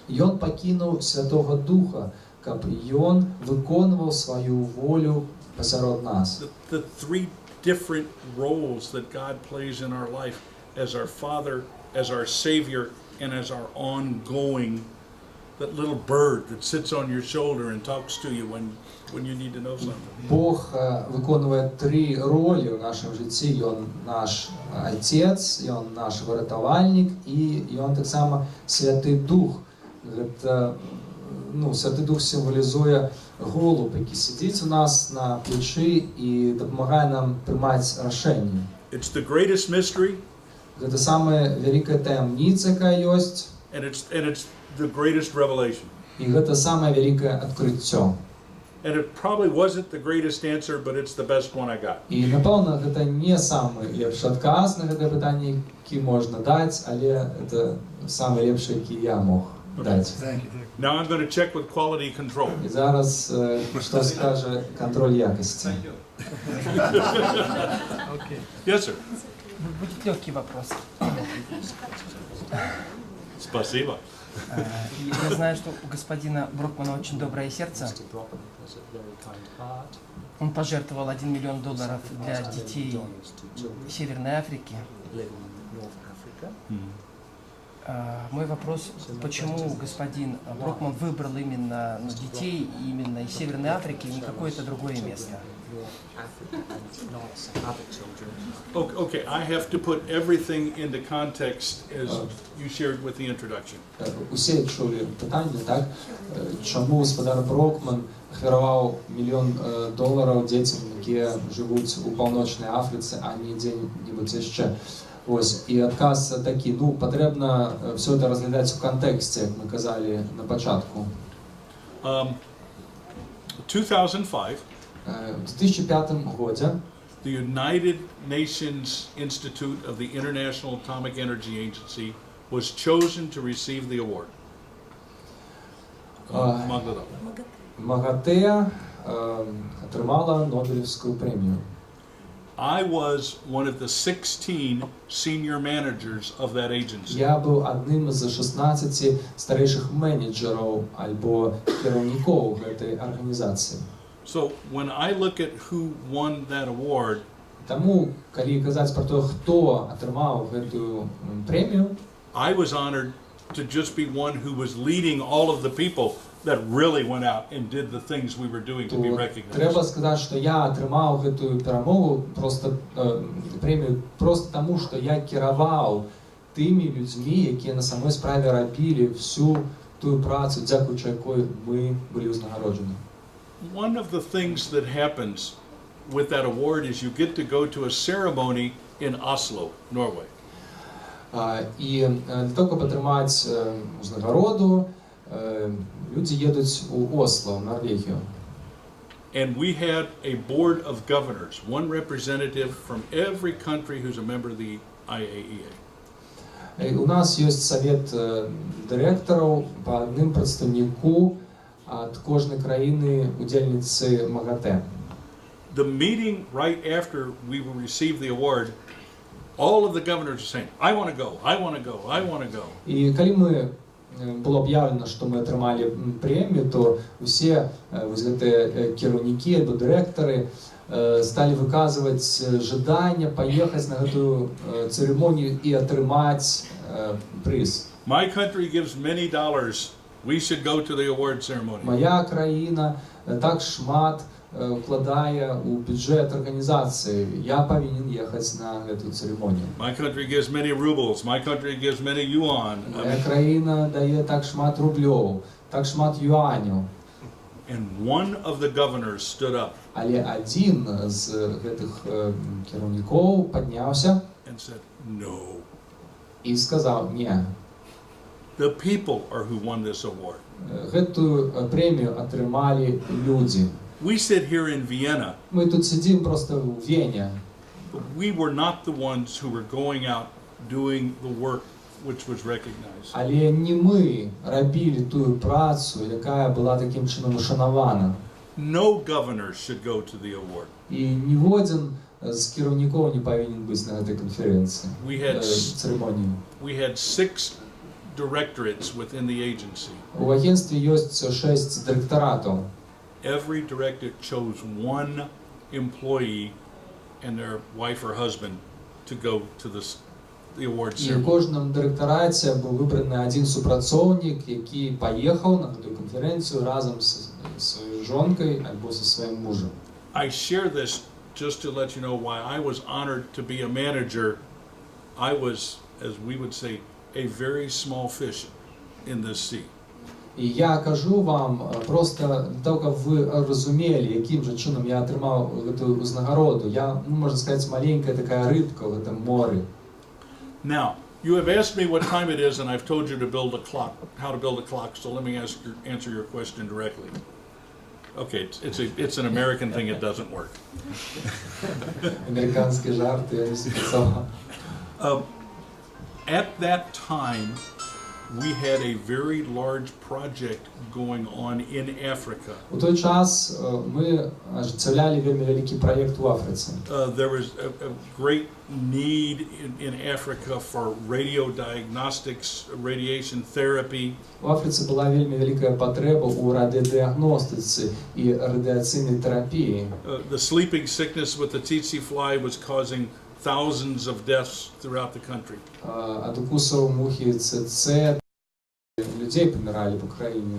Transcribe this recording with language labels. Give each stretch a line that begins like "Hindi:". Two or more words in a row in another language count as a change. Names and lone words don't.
Belarusian: Ён пакінуў Святога Духа, каб Ён выконваў сваю волю пасярод нас.
English: The three different roles that God plays in our life as our Father, as our Savior, and as our ongoing, that little bird that sits on your shoulder and talks to you when you need to know something.
Ukrainian: Бог виконує три ролі в нашому житті. Ён наш Отець, Ён наш врятувальник і Ён так само Святий Дух. Святий Дух символізує голуб, який сидить у нас на плечі і допомагає нам приймати рішення.
English: It's the greatest mystery.
Ukrainian: Це саме велика таємниця, яка є.
English: And it's the greatest revelation.
Ukrainian: І це саме велике відкриття.
English: And it probably wasn't the greatest answer, but it's the best one I got.
Ukrainian: І, напевно, це не самий лепший відказ на це питання, який можна дати, але це самий лепший, який я мог дати.
English: Now I'm going to check with quality control.
Ukrainian: І зараз, що скаже контроль якості.
English: Yes, sir.
Russian: Будет легкий вопрос. Спасибо. Я знаю, что у господина Брокмана очень доброе сердце.
English: Mr. Brockman has a very kind heart.
Russian: Он пожертвовал $1 миллион для детей
English: Dollars to children
Russian: Северной Африки.
English: living in North Africa.
Russian: Мой вопрос, почему господин Брокман выбрал именно детей именно из Северной Африки, и не какое-то другое место?
English: North Africa and not some other children. Okay, I have to put everything into context as you shared with the introduction.
Ukrainian: Усі чули питання, так? Чому господар Брокман ахвяравав $1 мільйон дітям, які живуть у Північній Африці, а не де-небудь ще? Ось, і відказ такий, потрібно все це розглядати в контексті, як ми казали на початку. 2005, В 2005 році
English: the United Nations Institute of the International Atomic Energy Agency was chosen to receive the award. Magdalena.
Ukrainian: МАГАТЕ отримала Нобелівську премію.
English: I was one of the 16 senior managers of that agency.
Ukrainian: Я був одним з 16 старіших менеджерів або керівників цієї організації.
English: So when I look at who won that award,
Ukrainian: Тому, коли казати про те, хто отримав цю премію,
English: I was honored to just be one who was leading all of the people that really went out and did the things we were doing to be recognized.
Ukrainian: треба сказати, що я отримав цю перемогу, премію, просто тому, що я керував тими людьми, які на самій справі робили всю ту працю, дякуючи якої ми були узнагороджені.
English: One of the things that happens with that award is you get to go to a ceremony in Oslo, Norway.
Ukrainian: І для того, щоб отримати узнагороду, люди їдуть у Осло, в Норвегію.
English: And we had a board of governors, one representative from every country who's a member of the IAEA.
Ukrainian: У нас є совет директорів по одним представнику від кожної країни удільниці МАГАТЕ.
English: The meeting right after we received the award, all of the governors are saying, I want to go, I want to go, I want to go.
Ukrainian: І коли ми было об'явлено,
Belarusian: што мы атрымалі прэмію, то усе вось гэтыя кіраўнікі або дырэктары сталі выказваць жаданне паехаць на гэтую цырымонію і атрымаць прыз.
English: My country gives many dollars. We should go to the award ceremony.
Belarusian: Моя краіна так шмат укладае ў бюджэт арганізацыі. Я павінен ехаць на гэтую цырымонію.
English: My country gives many rubles. My country gives many yuan.
Belarusian: Моя краіна дае так шмат рублёў, так шмат юаняў.
English: And one of the governors stood up
Belarusian: Але адзін з гэтых кіраўнікоў падняўся
English: and said, no.
Belarusian: і сказаў: "Не,
English: The people are who won this award.
Belarusian: гэтую прэмію атрымалі людзі.
English: We sit here in Vienna,
Belarusian: Мы тут сидзім проста ў Вене,
English: but we were not the ones who were going out doing the work which was recognized.
Belarusian: але не мы рабілі тую працу, якая была такім чынам ушанавана.
English: No governor should go to the award.
Belarusian: І ніводзін з кіраўнікоў не павінен быць на гэтай канферэнцыі, цырымоніі.
English: We had 6 directorates within the agency.
Belarusian: У агенцтве ёсць 6 дырэктаратаў.
English: Every directorate chose one employee and their wife or husband to go to the award
Belarusian: І ў
English: ceremony.
Belarusian: кожным дырэктараце быў выбраны адзін супрацоўнік, які паехаў на гэтую канферэнцыю разам з сваёй жонкай альбо са сваім мужам.
English: I share this just to let you know why I was honored to be a manager. I was, as we would say, a very small fish in this sea.
Belarusian: І я кажу вам просто для того, каб вы разумелі, яким же чынам я атрымаў гэтую узнагароду. Я, можна сказаць, маленькая такая рыбка ў гэтым моры.
English: Now, you have asked me what time it is, and I've told you to build a clock, how to build a clock, so let me answer your question directly. Okay, it's an American thing, it doesn't work.
Ukrainian: Американські жарти, я не спецав.
English: At that time, we had a very large project going on in Africa.
Belarusian: У той час ми ажыццяўлялі вельмі вялікі праект у Афрыцы.
English: There was a great need in Africa for radio diagnostics, radiation therapy.
Belarusian: У Афрыцы была вельмі вялікая патрэба ў радыёдыягностыцы і радыяцыйнай тэрапіі.
English: The sleeping sickness with the tsetse fly was causing thousands of deaths throughout the country.
Belarusian: Ад укусаў мухі ЦЦ людзей паміралі па краіне.